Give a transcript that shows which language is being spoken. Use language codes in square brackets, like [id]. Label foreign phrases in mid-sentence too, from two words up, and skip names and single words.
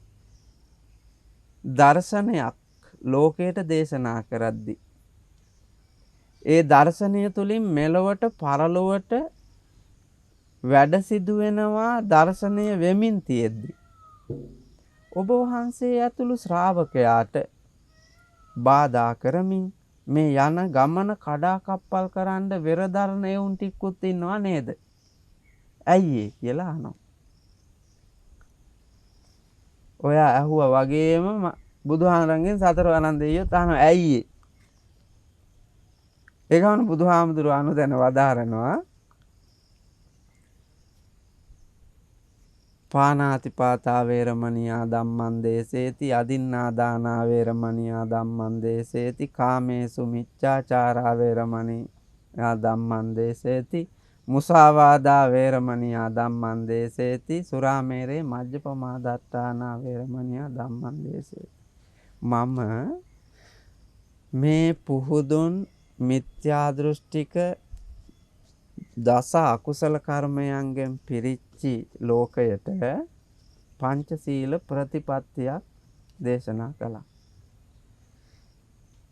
[si] දර්ශනයක් ලෝකයට දේශනා කරද්දී ඒ දර්ශනය තුලින් මෙලොවට පරලොවට වැඩ සිදු වෙනවා දර්ශනය වෙමින් තියෙද්දි ඔබ වහන්සේ ඇතුළු ශ්‍රාවකයාට බාධා කරමින් මේ යන ගමන කඩා කප්පල් කරන්න වෙරදරන එවුන් ටිකුත් ඉන්නවා නේද? ඇයි ඒ කියලා අහනවා. ඔයා ඇහුවා වගේම බුදුහාමරංගෙන් සතරවරන් දෙවියෝ අහනවා ඇයි ඒ? ඒකවන බුදුහාමුදුරුවෝ අනුදැන වදාරනවා [pi] පානාතිපාතා වේරමණියා ධම්මං දේසේති අදින්නා දානා වේරමණියා ධම්මං දේසේති කාමේසු මිච්ඡාචාරා වේරමණියා ධම්මං දේසේති මුසාවාදා වේරමණියා ධම්මං දේසේති සුරාමේරේ මජ්ජපමා දත්තානා වේරමණියා ධම්මං දේසේති. [si] මම මේ පුහුදුන් මිත්‍යා දෘෂ්ටික දස අකුසල කර්මයන්ගෙන් පිරිච්චි ලෝකයට පංචශීල ප්‍රතිපත්තියක් දේශනා කළා.